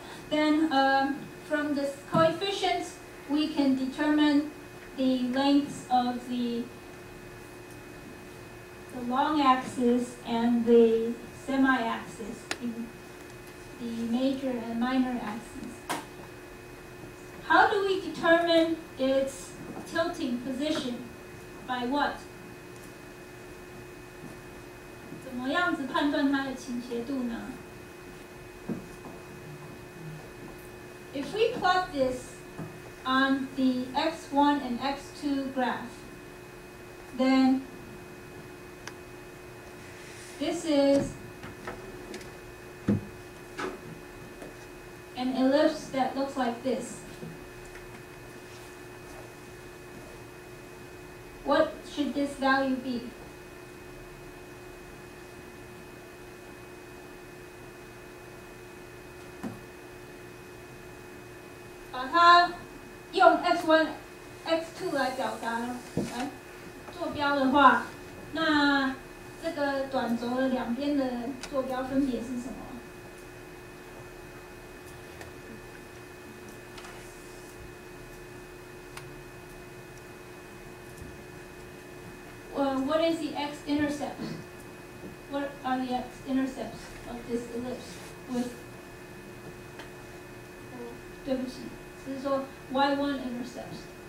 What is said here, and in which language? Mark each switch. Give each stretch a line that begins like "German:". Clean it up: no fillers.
English: Then from the coefficients, we can determine the lengths of the long axis and the semi-axis, the major and minor axes. How do we determine its tilting position? By what?
Chinese: 怎么样子判断它的倾斜度呢？
English: If we plot this on the x1 and x2 graph, then this is an ellipse that looks like this. What should this value be?
Chinese: By 它用 x1, x2 to 来表达来坐标的话，那这个短轴的两边的坐标分别是什么？
English: What is the x-intercept? What are the x-intercepts of this ellipse with?
Chinese: 对不起，是说 y1 intercepts。